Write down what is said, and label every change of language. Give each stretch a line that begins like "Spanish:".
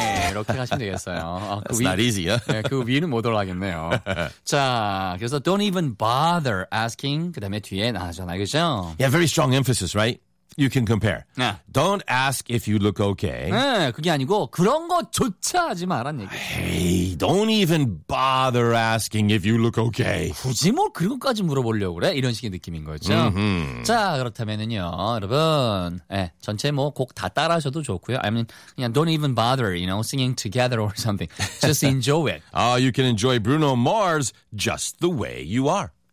Korean: 이렇게 하시면 되겠어요.
English: That's not easy.
Korean: 그 위는 못 올라가겠네요. 자, 그래서
English: don't even bother asking.
Korean: 그 다음에 뒤에 나잖아요. 그죠?
English: Yeah, very strong emphasis, right? You can compare. Yeah. Don't ask if you look okay.
Korean: 네, 그게 아니고 그런 거조차 하지 말란 얘기.
English: Hey, don't even bother asking if you look okay.
Korean: 굳이 뭐 그런 것까지 물어보려고 그래? 이런 식의 느낌인 거죠. Mm-hmm. 자, 그렇다면은요, 여러분, 전체 뭐 곡 다 따라하셔도 좋고요.
English: I mean, 그냥 don't even bother, you know, singing together or something. Just enjoy it. You can enjoy Bruno Mars just the way you are.